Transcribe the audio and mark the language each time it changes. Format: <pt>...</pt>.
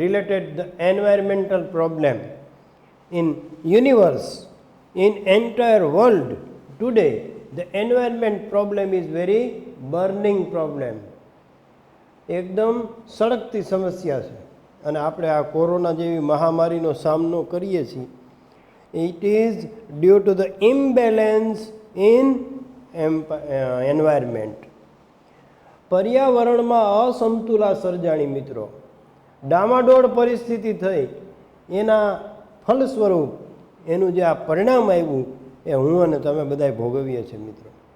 <en>Related the environmental problem in universe, in entire world today. The environment problem is very burning problem.</en> <hi>एकदम सड़कती समस्या है</hi> <gu>અને આપણે આ કોરોના જેવી મહામારીનો સામનો કરીએ છીએ.</gu> <en>It is due to the imbalance in environment.</en> <gu>પર્યાવરણમાં અસમતુલા સર્જાણી મિત્રો, ડામાડોળ પરિસ્થિતિ થઈ, એના ફલસ્વરૂપ એનું જે આ પરિણામ આવ્યું એ હું અને તમે બધાએ ભોગવીએ છીએ મિત્રો.</gu>